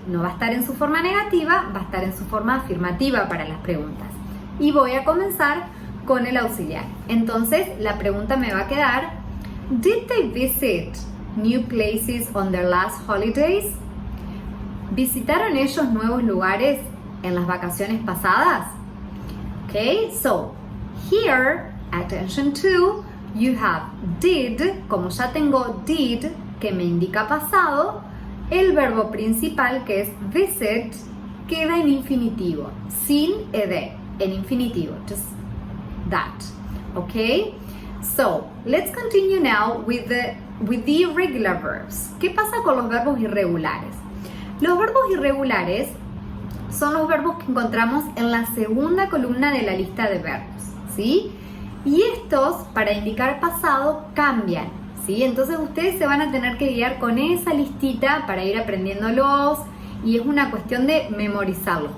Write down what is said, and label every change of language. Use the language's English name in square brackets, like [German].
[Spanish] No va a estar en su forma negativa, va a estar en su forma afirmativa para las preguntas. Y voy a comenzar con el auxiliar. Entonces, la pregunta me va a quedar: [English] Did they visit new places on their last holidays? [Spanish] ¿Visitaron ellos nuevos lugares en las vacaciones pasadas? [English] Okay, so here, attention to, you have did. [Spanish] Como ya tengo did, que me indica pasado, el verbo principal, que es visit, queda en infinitivo, sin ed, en infinitivo, [English] just that. Okay, so let's continue now with the irregular verbs. [Spanish] ¿Qué pasa con los verbos irregulares? Los verbos irregulares son los verbos que encontramos en la segunda columna de la lista de verbos, ¿sí? Y estos, para indicar pasado, cambian, ¿sí? Entonces ustedes se van a tener que guiar con esa listita para ir aprendiéndolos y es una cuestión de memorizarlos.